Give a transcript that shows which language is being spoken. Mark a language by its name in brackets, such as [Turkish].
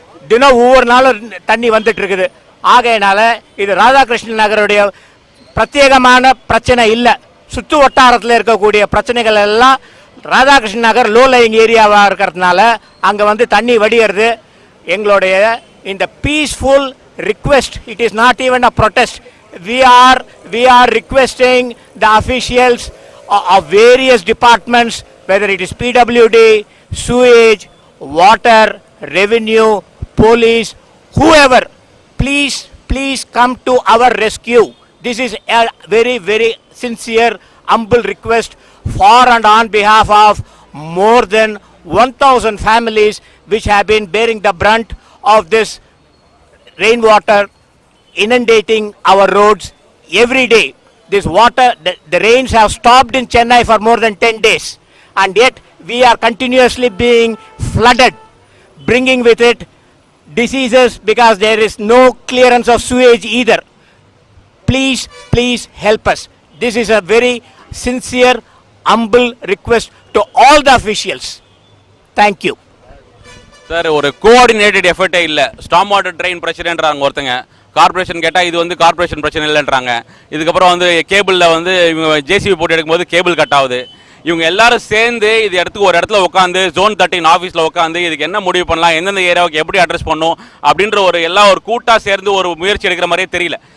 [Tamil] தினம் ஒவ்வொரு நாளும் தண்ணி வந்துட்டுருக்குது. ஆகையினால இது ராதாகிருஷ்ணன் நகருடைய பிரத்யேகமான பிரச்சனை இல்லை. சுற்று வட்டாரத்தில் இருக்கக்கூடிய பிரச்சனைகள் எல்லாம் ராதாகிருஷ்ணன் நகர் லோ லையிங் ஏரியாவாக இருக்கிறதுனால அங்கே வந்து தண்ணி வடிகிறது. எங்களுடைய இந்த [English] Peaceful request, it is not even a protest, we are requesting the officials of various departments, whether it is PWD, sewage, water, revenue, police, whoever, please come to our rescue. This is a very sincere, humble request for and on behalf of more than 1000 families which have been bearing the brunt of this rainwater inundating our roads every day. This water, the rains have stopped in Chennai for more than 10 days, and yet we are continuously being flooded, bringing with it diseases because there is no clearance of sewage either. Please help us. This is a very sincere, humble request to all the officials. Thank you. [Tamil] Sir, ஒரு coordinated எஃபர்ட்டே இல்லை. ஸ்டாம் water train பிரச்சனைன்றாங்க ஒருத்தங்க, corporation கேட்டால் இது வந்து corporation பிரச்சனை இல்லைன்றாங்க. இதுக்கப்புறம் வந்து கேபிளில் வந்து இவங்க ஜேசிபி போட்டு எடுக்கும்போது கேபிள் கட் ஆகுது. இவங்க எல்லாரும் சேர்ந்து இது இடத்துக்கு ஒரு இடத்துல உட்காந்து Zone 13 ஆஃபீஸில் உட்காந்து இதுக்கு என்ன முடிவு பண்ணலாம், எந்தெந்த ஏரியாவுக்கு எப்படி அட்ரஸ் பண்ணணும் அப்படின்ற ஒரு கூட்டாக சேர்ந்து ஒரு முயற்சி எடுக்கிற மாதிரியே தெரியல.